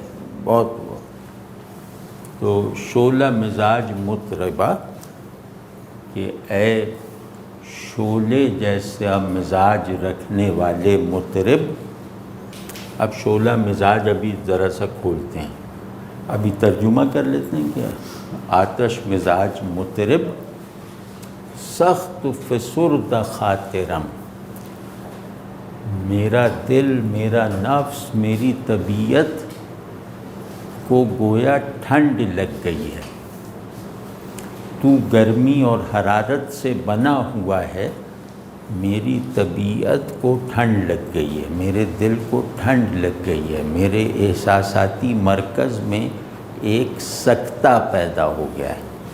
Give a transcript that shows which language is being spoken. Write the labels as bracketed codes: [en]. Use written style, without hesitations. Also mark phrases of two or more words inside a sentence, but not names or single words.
[fa] بہت تو شعلہ مزاج مطربہ، [ur] کہ اے شعلے جیسا مزاج رکھنے والے مطرب۔ اب شعلہ مزاج ابھی ذرا سا کھولتے ہیں، ابھی ترجمہ کر لیتے ہیں کیا؟ [fa] آتش مزاج مطرب، سخت فسرد خاطرم، [ur] میرا دل، میرا نفس، میری طبیعت کو گویا ٹھنڈ لگ گئی ہے، تو گرمی اور حرارت سے بنا ہوا ہے، میری طبیعت کو ٹھنڈ لگ گئی ہے، میرے دل کو ٹھنڈ لگ گئی ہے، میرے احساساتی مرکز میں ایک سکتہ پیدا ہو گیا ہے۔